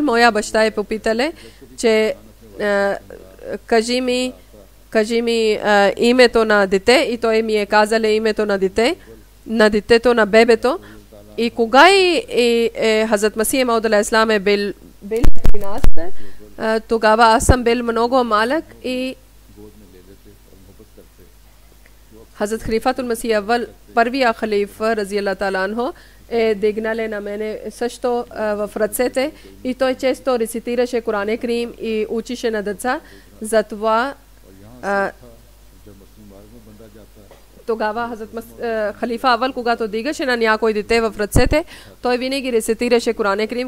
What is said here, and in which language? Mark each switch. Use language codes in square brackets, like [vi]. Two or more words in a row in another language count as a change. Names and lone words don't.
[bg] Моя баща е попитал, че кажи ми името на дете, и той ми е казал името на детето, на бебето. И кога Хазрат Масих Мауд алейхиссалам е бил 13, тогава аз съм бил много малък и Хазрат Халифатул Масих Аввал, първия халифа, [ar] رضي الله تعالى عنه, [bg] е дигнал на мене също в ръцете и той често рецитираше Коран Карим и учише на деца. Затова тогава Хазрат Халифа Аввал, когато дигаше на някой дете в ръцете, той винаги рецитираше Коран Карим.